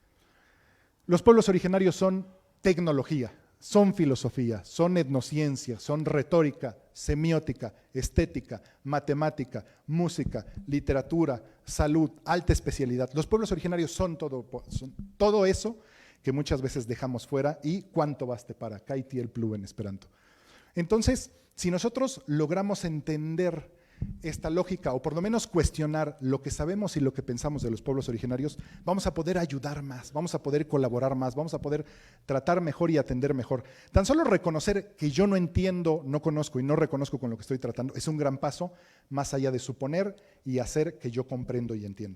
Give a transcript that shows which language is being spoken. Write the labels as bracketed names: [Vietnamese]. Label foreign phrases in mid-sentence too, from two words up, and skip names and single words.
[Spanish] Los pueblos originarios son tecnología, son filosofía, son etnociencia, son retórica, semiótica, estética, matemática, música, literatura, salud, alta especialidad. Los pueblos originarios son todo eso que muchas veces dejamos fuera, y cuánto baste para, Kaiti el plu en esperanto. Entonces, si nosotros logramos entender esta lógica, o por lo menos cuestionar lo que sabemos y lo que pensamos de los pueblos originarios, vamos a poder ayudar más, vamos a poder colaborar más, vamos a poder tratar mejor y atender mejor. Tan solo reconocer que yo no entiendo, no conozco y no reconozco con lo que estoy tratando es un gran paso, más allá de suponer y hacer que yo comprendo y entiendo.